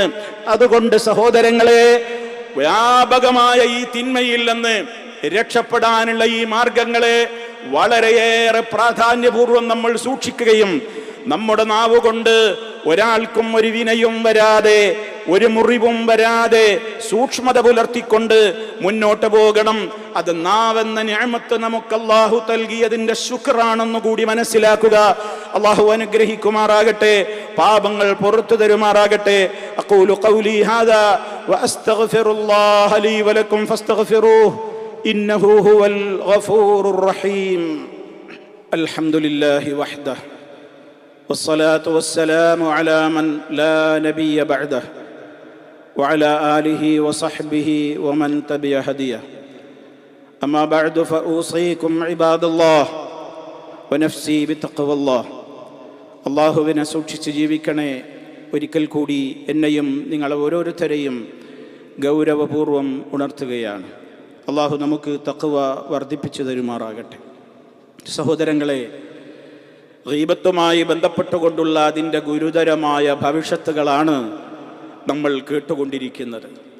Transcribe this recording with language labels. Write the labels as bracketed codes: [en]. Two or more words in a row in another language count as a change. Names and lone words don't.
[ml] അതുകൊണ്ട് സഹോദരങ്ങളെ, വ്യാപകമായ ഈ തിന്മയിൽ നിന്ന് രക്ഷപ്പെടാനുള്ള ഈ മാർഗങ്ങളെ വളരെയേറെ പ്രാധാന്യപൂർവ്വം നമ്മൾ സൂക്ഷിക്കുകയും നമ്മുടെ നാവുകൊണ്ട് ഒരാൾക്കും ഒരു വിനയും വരാതെ, ഒരു മുറിവും വരാതെ സൂക്ഷ്മത പുലർത്തിക്കൊണ്ട് മുന്നോട്ട് പോകണം. അത് നാവെന്ന നിഅമത്ത് നമുക്ക് അല്ലാഹു നൽകിയതിന്റെ ശുക്റാണെന്ന് കൂടി മനസ്സിലാക്കുക. അല്ലാഹു അനുഗ്രഹിക്കുമാറാകട്ടെ, പാപങ്ങൾ പുറത്തു തരുമാറാകട്ടെ. [ar] أقول قولي هذا وأستغفر الله لي ولكم فاستغفروه إنه هو الغفور الرحيم. الحمد لله وحده والصلاة والسلام على من لا نبي بعده وعلى آله وصحبه ومن تبع هديه. أما بعد فأوصيكم عباد الله ونفسي بتقوى الله. [ml] അള്ളാഹുവിനെ സൂക്ഷിച്ച് ജീവിക്കണേ. ഒരിക്കൽ കൂടി എന്നെയും നിങ്ങൾ ഓരോരുത്തരെയും ഗൗരവപൂർവം ഉണർത്തുകയാണ്. അള്ളാഹു നമുക്ക് തഖ്വ വർദ്ധിപ്പിച്ചു തരുമാറാകട്ടെ. സഹോദരങ്ങളെ, ഗീബത്തുമായി ബന്ധപ്പെട്ടുകൊണ്ടുള്ള അതിൻ്റെ ഗുരുതരമായ ഭവിഷ്യത്തുകളാണ് നമ്മൾ കേട്ടുകൊണ്ടിരിക്കുന്നത്.